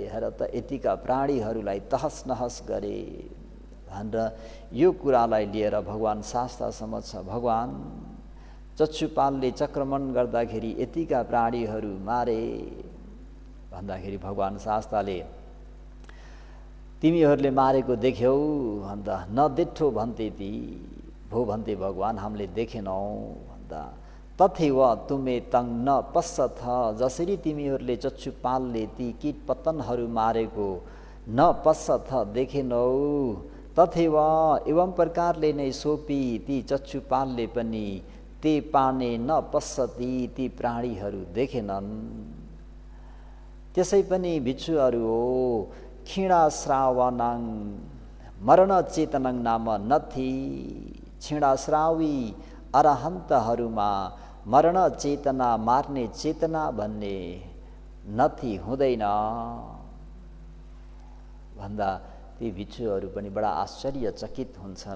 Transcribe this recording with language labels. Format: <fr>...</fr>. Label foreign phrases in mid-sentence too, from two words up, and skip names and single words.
<ne>हेर त यतिका प्राणीहरूलाई तहस नहस गरे भनेर यो कुरालाई लिएर भगवान शास्त्र समक्ष भगवान चक्षुपालले चक्रमण गर्दाखेरि यतिका प्राणीहरू मारे भन्दाखेरि भगवान शास्त्रले तिमीहरूले मारेको देख्यौ भन्दा नदेख्ठो भन्थे ती भो भन्थे भगवान हामीले देखेनौ भन्दा</ne> <pi>तथैव तुमे तङ न पश्यथ</pi> <ne>जसरी तिमीहरूले चक्षुपालले ती कीट पतनहरू मारेको</ne> <pi>न पश्यथ</pi> <ne>देखेनौ तथैव एवं प्रकारले नै सोपी ती चक्षुपालले पनि</ne> <pi>ते पाने न पश्यति</pi> <ne>ती प्राणीहरू देखेनन्। त्यसै पनि भिक्षुहरू हो</ne> <pi>क्षीणाश्रावनाङ मरण चेतनङ नाम नथी।</pi> <ne>क्षीणाश्रावी अरहन्तहरूमा मरण चेतना मार्ने चेतना भन्ने नथी हुँदैन भन्दा ती भिक्षुहरू पनि बडा आश्चर्यचकित हुन्छन्।</ne>